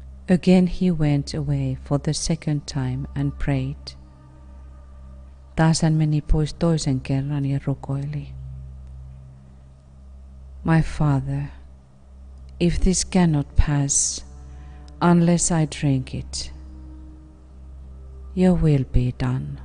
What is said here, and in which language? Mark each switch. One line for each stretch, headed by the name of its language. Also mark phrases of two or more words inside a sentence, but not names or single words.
English: Again he went away for the second time and prayed.
Finnish: Taas hän meni pois toisen kerran ja rukoili.
English: My Father, if this cannot pass unless I drink it, your will be done.